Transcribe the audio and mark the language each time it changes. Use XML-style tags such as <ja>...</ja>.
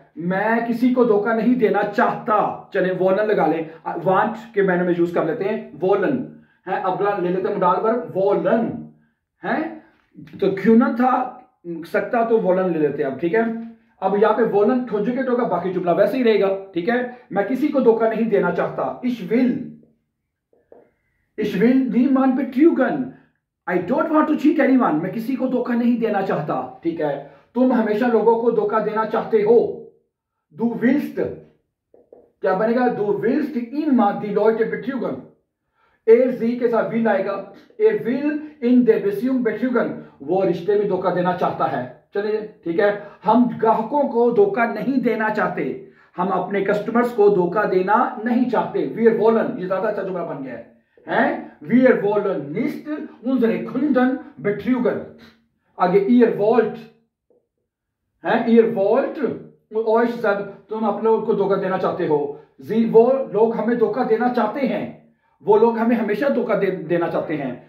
<hi>मैं किसी को धोखा नहीं देना चाहता। चले वोलन लगा लें, वांट के मैंने में यूज कर लेते हैं, वोलन है। अगला ले लेते हैं मोडाल वर्ब वोलन है, तो क्यूनन था सकता, तो वोलन ले लेते हैं अब। ठीक है, अब यहां पे वोलन कंजुगेट होगा, बाकी जुमला वैसे ही रहेगा। ठीक है, मैं किसी को धोखा नहीं देना चाहता।</hi> <de>Ich will niemand betrügen।</de> <en>I don't want to cheat anyone।</en> <hi>मैं किसी को धोखा नहीं देना चाहता। ठीक है, तुम हमेशा लोगों को धोखा देना चाहते हो।</hi> <de>Du willst,</de> <hi>क्या बनेगा?</hi> <de>Du willst immer die Leute betrügen।</de> <hi>sie के साथ will आएगा।</hi> <de>will in der Beziehung betrügen,</de> <hi>वो रिश्ते में धोखा देना चाहता है। चलिए ठीक है, हम ग्राहकों को धोखा नहीं देना चाहते, हम अपने कस्टमर्स को धोखा देना नहीं चाहते।</hi> <de>Wir wollen,</de> <hi>ये ज्यादा अच्छा जुमला बन गया है।</hi> <de>Wir wollen nicht unsere Kunden betrügen।</de> <hi>आगे ihr wollt है,</hi> <de>ihr wollt euch</de> <hi>सब, तुम अपने लोगों को धोखा देना चाहते हो। जी वो लोग हमें धोखा देना चाहते हैं, वो लोग हमें हमेशा धोखा देना चाहते हैं।</hi>